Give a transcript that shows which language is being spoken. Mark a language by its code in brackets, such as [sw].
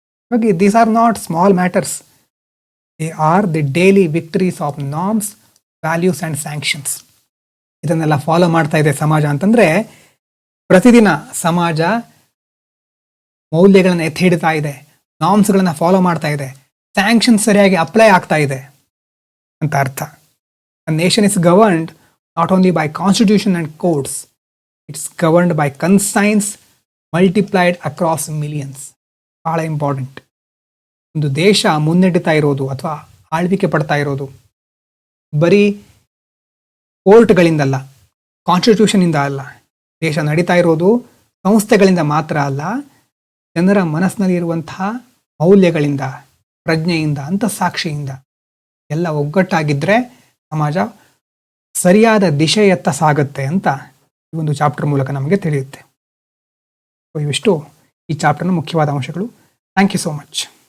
[kn] ಹಾಗಾಗಿ [en] These are not small matters, they are the daily victories of norms, values and sanctions. [kn] ಇದನ್ನೆಲ್ಲ follow ಮಾಡ್ತಾ ಇದೆ ಸಮಾಜ ಅಂತಂದರೆ, ಪ್ರತಿದಿನ ಸಮಾಜ ಮೌಲ್ಯಗಳನ್ನು ಎತ್ತಿ ಹಿಡಿತಾ ಇದೆ, ನಾರ್ಮ್ಸ್ಗಳನ್ನು ಫಾಲೋ ಮಾಡ್ತಾ ಇದೆ, ಸ್ಯಾಂಕ್ಷನ್ಸ್ ಸರಿಯಾಗಿ ಅಪ್ಲೈ ಆಗ್ತಾ ಇದೆ ಅಂತ ಅರ್ಥ. [en] A nation is governed not only by constitution and codes, it's governed by conscience multiplied across millions. [kn] ಬಹಳ ಇಂಪಾರ್ಟೆಂಟ್. ಒಂದು ದೇಶ ಮುನ್ನಡೆತಾ ಇರೋದು ಅಥವಾ ಆಳ್ವಿಕೆ ಪಡ್ತಾ ಇರೋದು ಬರೀ ಕೋರ್ಟ್ಗಳಿಂದಲ್ಲ, ಕಾನ್ಸ್ಟಿಟ್ಯೂಷನಿಂದ ಅಲ್ಲ. ದೇಶ ನಡೀತಾ ಇರೋದು ಸಂಸ್ಥೆಗಳಿಂದ ಮಾತ್ರ ಅಲ್ಲ, ಜನರ ಮನಸ್ಸಿನಲ್ಲಿ ಇರುವಂತಹ ಮೌಲ್ಯಗಳಿಂದ, ಪ್ರಜ್ಞೆಯಿಂದ, ಅಂತಃಸಾಕ್ಷಿಯಿಂದ ಎಲ್ಲ ಒಗ್ಗಟ್ಟಾಗಿದ್ದರೆ ಸಮಾಜ ಸರಿಯಾದ ದಿಶೆಯತ್ತ ಸಾಗುತ್ತೆ ಅಂತ ಈ ಒಂದು ಚಾಪ್ಟರ್ ಮೂಲಕ ನಮಗೆ ತಿಳಿಯುತ್ತೆ. ಇವಿಷ್ಟು ಈ ಚಾಪ್ಟರ್ನ ಮುಖ್ಯವಾದ ಅಂಶಗಳು. [en] Thank you so much.